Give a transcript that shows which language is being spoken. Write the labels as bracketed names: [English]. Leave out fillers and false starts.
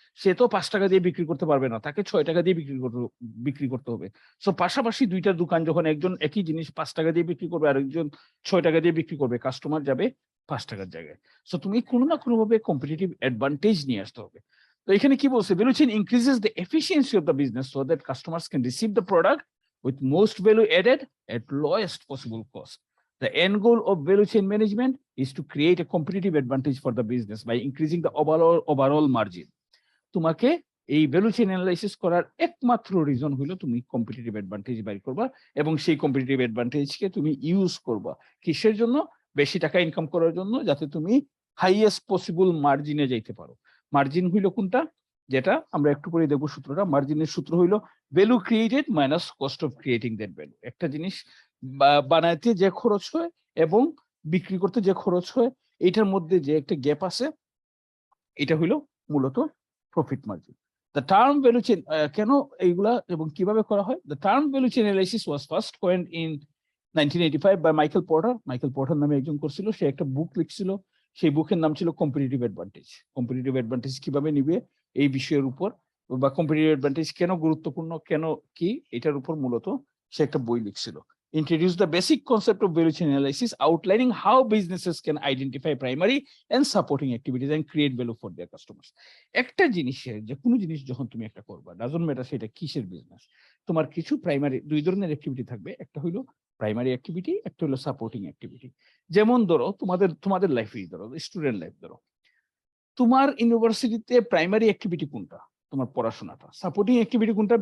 [Bangla] সে তো ৳৫ দিয়ে বিক্রি করতে পারবে না। তাকে ৳৬ দিয়ে বিক্রি করতে হবে। সো পাশাপাশি ২ টা দোকান, যখন একজন একই জিনিস ৳৫ দিয়ে বিক্রি করবে, আরেকজন ৳৬ দিয়ে বিক্রি করবে, কাস্টমার যাবে ৳৫ র জায়গায়। সো তুমি কোনো না কোনোভাবে কম্পিটিটিভ অ্যাডভান্টেজ নিয়ে আসতে হবে। তো এখানে কি বলছে? [English] Value chain increases the efficiency of the business so that customers can receive the product with most value added at lowest possible cost. The end goal of value chain management is to create a competitive advantage for the business by increasing the overall margin. [Bangla] তোমাকে এই value chain analysis করার একমাত্র reason হইলো তুমি competitive advantage বের করবা, এবং সেই কম্পিটিটিভ অ্যাডভান্টেজকে তুমি ইউজ করবা কিসের জন্য? বেশি টাকা ইনকাম করার জন্য, যাতে তুমি হাইয়েস্ট পসিবল মার্জিনে যাইতে পারো। মার্জিন হইলো কোনটা? যেটা আমরা একটু পরে দেখবো সূত্রটা। মার্জিনের সূত্র হইলো [English] Value created minus cost of creating that value. [Bangla] একটা জিনিস বানাইতে যে খরচ হয় এবং বিক্রি করতে যে খরচ হয়, এটার মধ্যে যে একটা গ্যাপ আছে, এটা হইলো মূলত profit margin. The term value chain কেন এইগুলা এবং কিভাবে করা হয়? [English] The term value chain analysis was first coined in 1985 by Michael Porter. [Bangla] Michael porter নামে একজন করছিল, সে একটা বুক লিখছিল, সেই বুকের নাম ছিল কম্পিটিটিভ অ্যাডভান্টেজ। কম্পিটিটিভ অ্যাডভান্টেজ কিভাবে নিবে এই বিষয়ের উপর, বা কম্পিটিটিভ অ্যাডভান্টেজ কেন গুরুত্বপূর্ণ, কেন কি, এটার উপর মূলত সে একটা বই লিখছিল। [English] Introduce the basic concept of value chain analysis, outlining how businesses can identify primary and supporting activities and create value for their customers. [Bangla] একটা জিনিসের, যে কোনো জিনিস যখন তুমি একটা করবা, [English] doesn't matter [Bangla] সেটা কিসের বিজনেস, তোমার কিছু প্রাইমারি দুই ধরনের অ্যাক্টিভিটি থাকবে। একটা হইলো প্রাইমারি অ্যাক্টিভিটি, একটা হলো সাপোর্টিং অ্যাক্টিভিটি। যেমন ধরো তোমাদের লাইফেই ধরো, স্টুডেন্ট লাইফ ধরো, তোমার ইউনিভার্সিটিতে প্রাইমারি অ্যাক্টিভিটি কোনটা? তোমার পড়াশোনাটা। সাপোর্টিং অ্যাক্টিভিটি কোনটা?